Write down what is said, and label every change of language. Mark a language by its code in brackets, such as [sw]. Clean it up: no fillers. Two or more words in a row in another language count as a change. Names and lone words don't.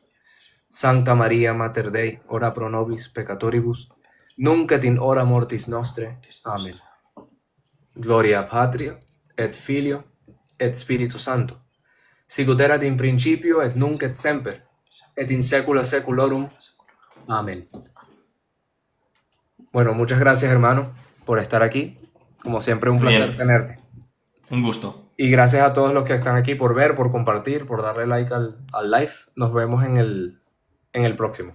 [la] Sancta Maria, Mater Dei, ora pro nobis peccatoribus, nunc et in hora mortis nostre. Amén. Gloria Patria, et Filio, et Spiritus Santo. Sicut erat in principio, et nunc et semper, et in saecula saeculorum. Amén. [es] Bueno, muchas gracias, hermano, por estar aquí. Como siempre, un placer tenerte. Un gusto. Y gracias a todos los que están aquí por ver, por compartir, por darle like al live. Nos vemos en el próximo.